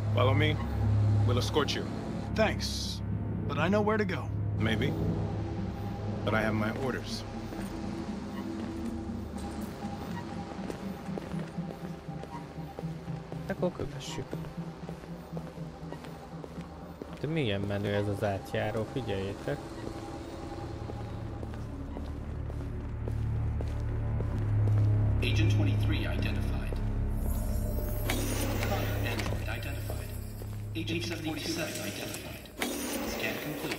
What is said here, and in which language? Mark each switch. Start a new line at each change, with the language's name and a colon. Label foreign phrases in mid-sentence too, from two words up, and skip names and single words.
English: Follow me. We'll escort you. Thanks, but I know where to go. Maybe. But I have my orders.
Hungarian: Akkor kövessük. De milyen menő ez az átjáró, figyeljétek.
English: Agent 23 identified. Connor android identified. Agent 77 identified. Scan complete.